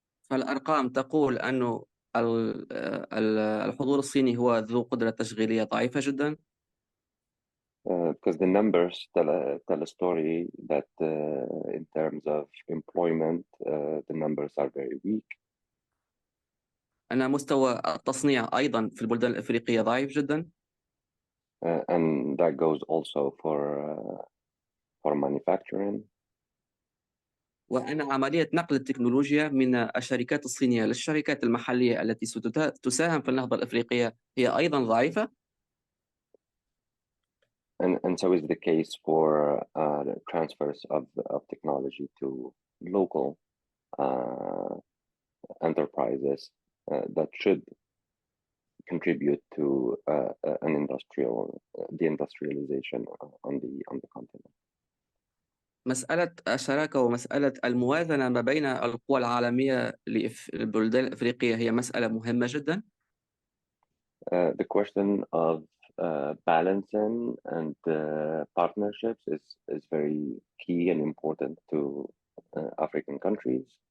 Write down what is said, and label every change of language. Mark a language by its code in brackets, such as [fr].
[ar] فالأرقام تقول أنه الحضور الصيني هو ذو قدرة تشغيلية ضعيفة جدا. [en] Because the numbers tell a story that in terms of employment, the numbers are very weak. [ar] أن مستوى التصنيع أيضا في البلدان الإفريقية ضعيف جدا. [en] And that goes also for manufacturing. [ar] وأن عملية نقل التكنولوجيا من الشركات الصينية للشركات المحلية التي ستساهم في النهضة الإفريقية هي أيضا ضعيفة. [en] And so is the case for the transfers of technology to local enterprises that should contribute to the industrialization on the continent. [ar] مسألة الشراكة ومسألة الموازنة ما بين القوى العالمية للبلدان الأفريقية هي مسألة مهمة جدا. [en] The question of balancing and partnerships is very key and important to African countries.